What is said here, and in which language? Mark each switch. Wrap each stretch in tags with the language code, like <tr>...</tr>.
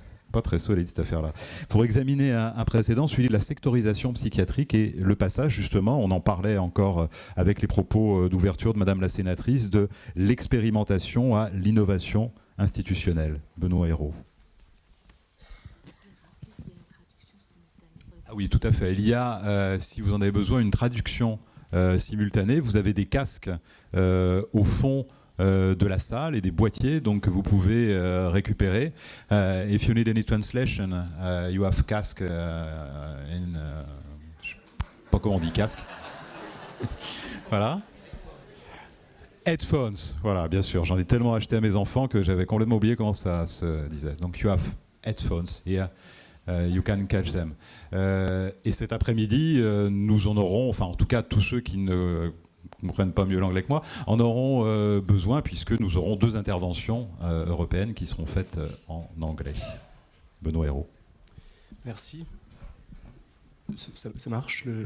<fr>Pas très solide cette affaire-là. Pour examiner un précédent, celui de la sectorisation psychiatrique et le passage, justement, on en parlait encore avec les propos d'ouverture de Madame la sénatrice, de l'expérimentation à l'innovation institutionnelle. Benoît Hérault. Ah oui, tout à fait. Il y a, si vous en avez besoin, une traduction simultanée. Vous avez des casques au fond de la salle et des boîtiers donc que vous pouvez récupérer.</fr> <en>If you need any translation, you have casque in...</en> <fr>je sais pas comment on dit casque. Voilà. Headphones, voilà, bien sûr. J'en ai tellement acheté à mes enfants que j'avais complètement oublié comment ça se disait.</fr> <en>Donc you have headphones here. You can catch them.</en> <fr>Et cet après-midi, nous en aurons, enfin en tout cas tous ceux qui ne comprennent pas mieux l'anglais que moi, en auront besoin puisque nous aurons 2 interventions européennes qui seront faites en anglais. Benoît Hérault. Merci. Ça marche.</fr>